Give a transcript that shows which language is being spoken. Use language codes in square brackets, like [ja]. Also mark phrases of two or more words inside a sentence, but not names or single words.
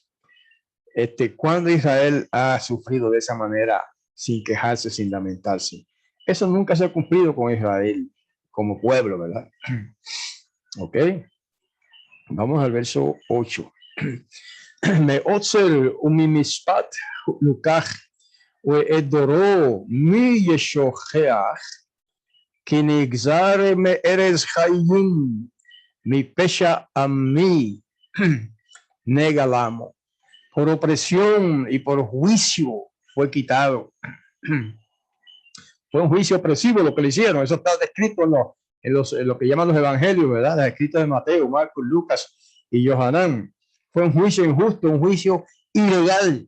[es] Cuando Israel ha sufrido de esa manera, sin quejarse, sin lamentarse, eso nunca se ha cumplido con Israel como pueblo, ¿verdad? Ok, vamos al verso 8. [he] מעצר וממשפט לקח ואת דורו מי ישוחח כי נגזר מארץ חיים מפשע עמי נגע למו. [es] Por opresión y por juicio fue quitado. Fue un juicio opresivo lo que le hicieron. Eso está descrito en lo que llaman los evangelios, ¿verdad? Los escritos de Mateo, Marcos, Lucas y Johanán. Fue un juicio injusto, un juicio ilegal.